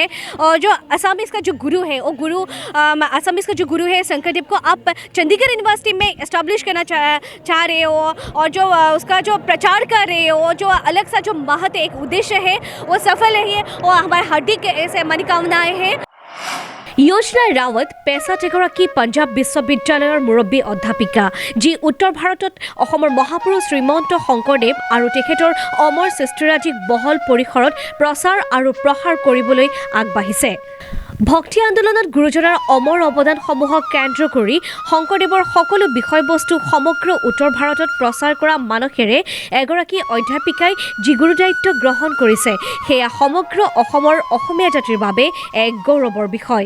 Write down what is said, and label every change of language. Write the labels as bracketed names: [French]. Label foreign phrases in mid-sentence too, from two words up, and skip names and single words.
[Hindi] और जो असमीज़ का जो गुरु है वो गुरु असमीज़ का जो गुरु है शंकरदेव को आप चंडीगढ़ यूनिवर्सिटी में इस्टेब्लिश करना चाह रहे हो और जो उसका जो प्रचार कर रहे हो, जो अलग सा जो महत्व एक उद्देश्य है वो सफल है और हमारे हार्दिक ऐसे मनोकामनाएं हैं। [Assamese] योजना रावत পেছাত এগৰাকী পঞ্জাৱ বিশ্ববিদ্যালয়ৰ মুৰব্বী অধ্যাপিকা, যি উত্তৰ ভাৰতত অসমৰ মহাপুৰুষ শ্ৰীমন্ত শংকৰদেৱ আৰু তেখেতৰ অমৰ সৃষ্টিৰাজিক বহল পৰিসৰত প্ৰচাৰ আৰু প্ৰসাৰ কৰিবলৈ আগবাঢ়িছে। ভক্তি আন্দোলনত গুৰুজনাৰ অমৰ অৱদানসমূহক কেন্দ্ৰ কৰি শংকৰদেৱৰ সকলো বিষয়বস্তু সমগ্ৰ উত্তৰ ভাৰতত প্ৰচাৰ কৰা মানসেৰে এগৰাকী অধ্যাপিকাই যি গুৰুদায়িত্ব গ্ৰহণ কৰিছে সেয়া সমগ্ৰ অসমৰ অসমীয়া জাতিৰ বাবে এক গৌৰৱৰ বিষয়।